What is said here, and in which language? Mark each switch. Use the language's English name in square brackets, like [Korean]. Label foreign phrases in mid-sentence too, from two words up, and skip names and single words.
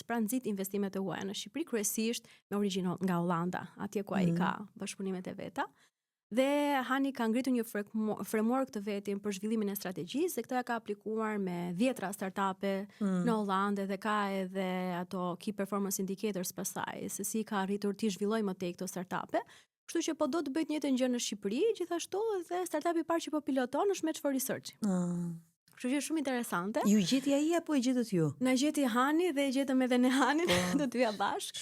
[Albanian] Pra nxit investimet e huaja në Shqipëri kryesisht me origjinë nga Hollanda, atje ku ai ka bashkëpunimet e veta. Dhe Hani ka ngritur një framework të vetin për zhvillimin e strategjisë, dhe këtë ka aplikuar me 10 startupe në Hollandë dhe ka edhe ato [English] key performance indicators [Albanian] pastaj, se si ka arritur të zhvillojë më tej këto startupe. Kështu që po do të bëjë të njëjtën gjë në Shqipëri, gjithashtu edhe startupi i parë që po piloton është Match for Research. Kështu që shumë interesante. Ju gjeti ai apo e gjetët ju? Na gjeti Hani dhe e gjetëm edhe ne Hanin, të dyja bashkë.